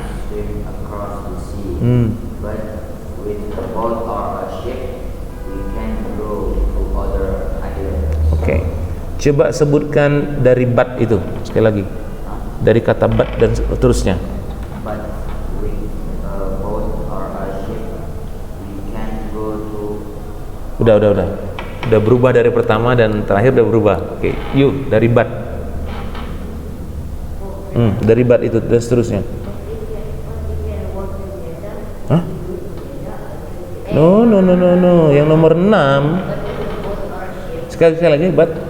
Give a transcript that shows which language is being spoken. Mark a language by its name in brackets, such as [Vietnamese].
[English] Swim across the sea, but with a boat or a ship, we can go to other islands. Okay. [Indonesian] Coba sebutkan dari but itu sekali lagi. Dari kata but dan seterusnya. [English] But with a boat or a ship, we can go to. [Indonesian] Udah berubah dari pertama dan terakhir udah berubah. Oke, yuk dari but. Dari but itu dan seterusnya. Hah? No. Yang nomor 6. Sekali lagi but.